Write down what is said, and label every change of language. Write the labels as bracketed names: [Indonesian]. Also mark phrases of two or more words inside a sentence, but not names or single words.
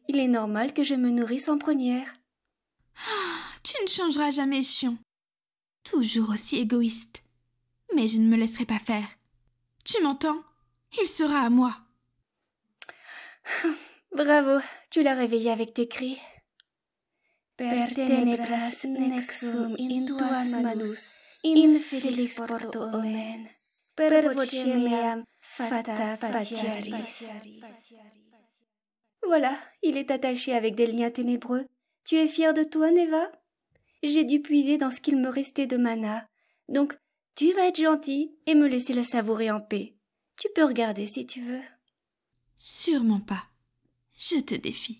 [French] Il est normal que je me nourrisse en première. Tu ne changeras jamais, Chion. Toujours aussi égoïste. Mais je ne me laisserai pas faire. Tu m'entends? Il sera à moi. Bravo, tu l'as réveillé avec tes cris. [Latin] Per tenebras nexum in tuas manus, in felix porto omen, per voce meam fata patiaris. [French] Voilà, il est attaché avec des liens ténébreux. Tu es fière de toi, Neva? J'ai dû puiser dans ce qu'il me restait de mana. Donc, tu vas être gentille et me laisser le savourer en paix. Tu peux regarder si tu veux. Sûrement pas. Je te défie.